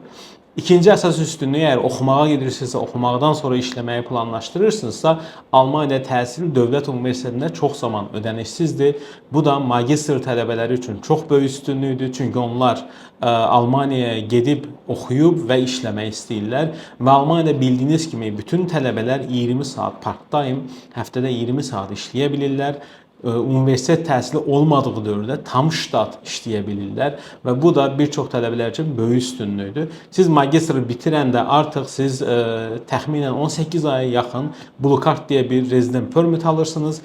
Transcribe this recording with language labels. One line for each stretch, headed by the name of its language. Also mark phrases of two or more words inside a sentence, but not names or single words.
Azerbaijani: İkinci əsas üstünlüyü, əgər oxumağa gedirsinizsə, oxumaqdan sonra işləməyi planlaşdırırsınızsa, Almaniyada təhsil dövlət universitetində çox zaman ödənişsizdir. Bu da magistr tələbələri üçün çox böyük üstünlükdür. Çünki onlar Almaniyaya gedib, oxuyub və işləmək istəyirlər. Və Almaniyada bildiyiniz kimi bütün tələbələr 20 saat part-time, həftədə 20 saat işləyə bilirlər. Universitet təhsili olmadığı dövrdə tam ştat işləyə bilirlər və bu da bir çox tələbələr üçün böyük üstünlükdür. Siz magistri bitirəndə artıq siz təxminən 18 aya yaxın Blue Card deyə bir
English: resident permit
Azerbaijani: alırsınız.